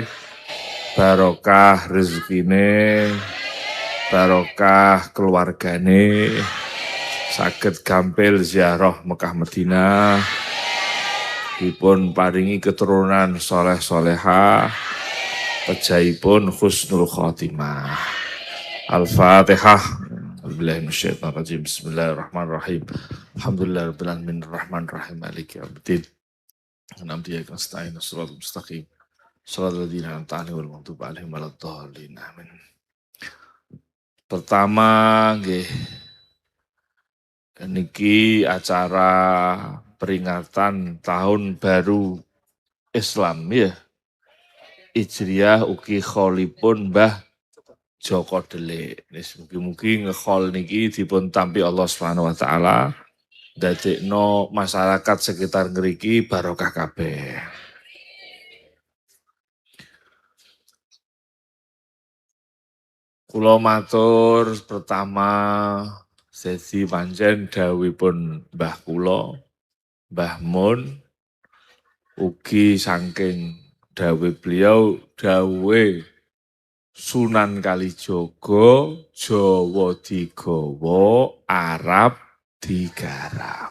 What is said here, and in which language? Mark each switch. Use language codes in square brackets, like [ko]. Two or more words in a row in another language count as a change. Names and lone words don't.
[jv] Barokah rezekine, barokah keluargane, saged gampil ziarah Mekah Madinah, dipun paringi keturunan soleh solehah, pejaipun [ar] حسن الخاتمة. [jv] Al-Fatihah. [ar] بسم الله الرحمن الرحيم. الحمد لله رب العالمين الرحمن الرحيم مالك يوم الدين. الحمد لله نستعين الصراط المستقيم. صراط الذين أنعمت عليهم غير المغضوب عليهم ولا الضالين. Amin. [jv] Pertama nggih niki acara peringatan tahun baru Islam ya. Hijriah ugi kholipun Mbah Joko Delik. Mugi-mugi ngekhol niki dipun tampi Allah [ar] سبحانه وتعالى. [jv] Dadekno masyarakat sekitar ngriki barokah kabeh. Kula matur pertama sesi pancen dawuhipun Mbah kula, Mbah Mun, ugi saking dawuh beliau dawuhe Sunan Kalijaga, Jawa digawa, Arab digarap.